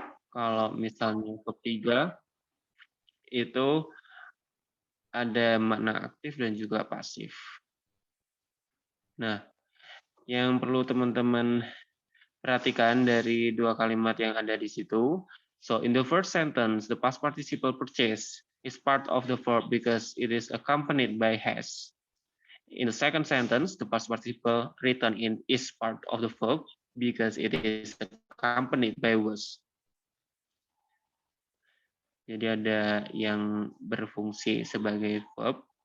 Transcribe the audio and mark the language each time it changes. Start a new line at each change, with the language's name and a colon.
Indonesian: Kalau misalnya verb 3 itu ada makna aktif dan juga pasif. Nah, yang perlu teman-teman perhatikan dari dua kalimat yang ada di situ.
English: So, in the first sentence, the past participle purchase is part of the verb because it is accompanied by has. In the second sentence, the past participle written in is part of the verb because it is accompanied by was.
Indonesian: Jadi ada yang berfungsi sebagai verb.